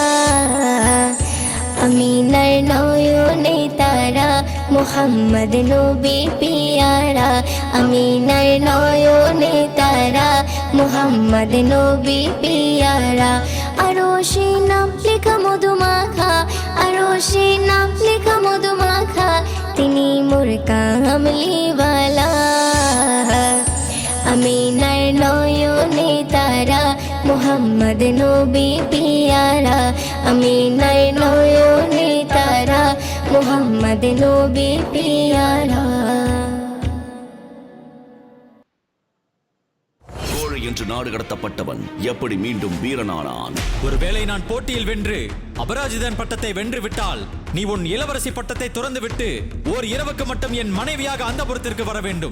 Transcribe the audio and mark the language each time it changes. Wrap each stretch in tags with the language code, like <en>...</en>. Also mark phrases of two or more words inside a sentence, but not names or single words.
<bn>আমিনার নয়নে তারা মুহাম্মদ নবী পিয়ারা আমিনার নয়নে তারা মুহাম্মদ নবী পিয়ারা আরশে নাম লেখা মধুমাখা আরশে নাম লেখা মধুমাখা তিনি মোর কামলিওয়ালা আমিনার নয়নে তারা মুহাম্মদ নবী পিয়ারা আমিনার নয়নে তারা মুহাম্মদ নবী পিয়ারা</bn> <ta>என்று நாடு கடத்தப்பட்டவன் எப்படி மீண்டும் வீரனானான்? ஒருவேளை நான் போட்டியில் வென்று அபராஜிதன் பட்டத்தை வென்று விட்டால் நீ உன் இளவரசி பட்டத்தை துறந்து விட்டு ஓர் இரவுக்கு மட்டும் என் மனைவியாக அந்தபுரத்திற்கு வர வேண்டும்.</ta>